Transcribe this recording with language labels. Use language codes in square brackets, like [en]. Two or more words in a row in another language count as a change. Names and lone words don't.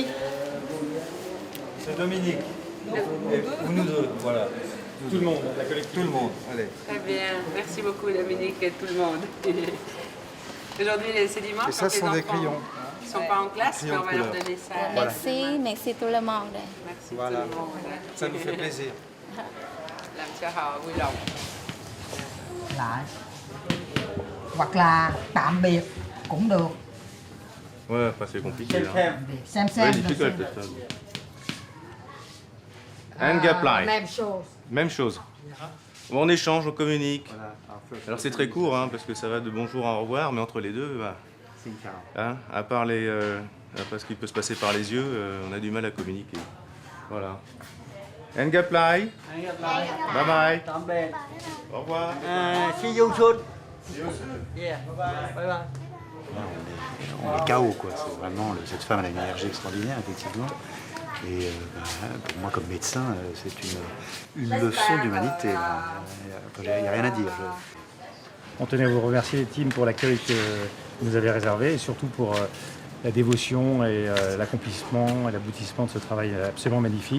[fr] C'est Dominique. Et nous deux, voilà. Tout le monde, la collective. Tout le monde, allez. Très bien, merci beaucoup Dominique et tout le monde. Aujourd'hui c'est dimanche, Et ça, ce sont des crayons. Ils ne sont pas en classe, mais on va leur donner ça. Merci tout le monde. Merci Voilà. tout le monde. Ça nous fait plaisir. [vi] Làm cho họ vui lòng. Lại hoặc là tạm biệt cũng được. [fr] Ouais, enfin, c'est compliqué. Hein. Xem [en] Very difficult, [fr] ça. Hangaplai. Même chose. Même chose. On échange, on communique. Alors c'est très court, hein, parce que ça va de bonjour à au revoir, mais entre les deux, bah, hein, à part ce qui peut se passer par les yeux, on a du mal à communiquer. Voilà. Hangaplai. [en] Bye bye. [fr] Au revoir. [en] See you soon. Yeah. Bye bye. [fr] On est KO, quoi. C'est vraiment, cette femme elle a une énergie extraordinaire, effectivement. Et pour moi, comme médecin, c'est une leçon d'humanité. Il n'y a rien à dire. On tenait à vous remercier, Tim, pour l'accueil que vous nous avez réservé et surtout pour la dévotion et l'accomplissement et l'aboutissement de ce travail absolument magnifique.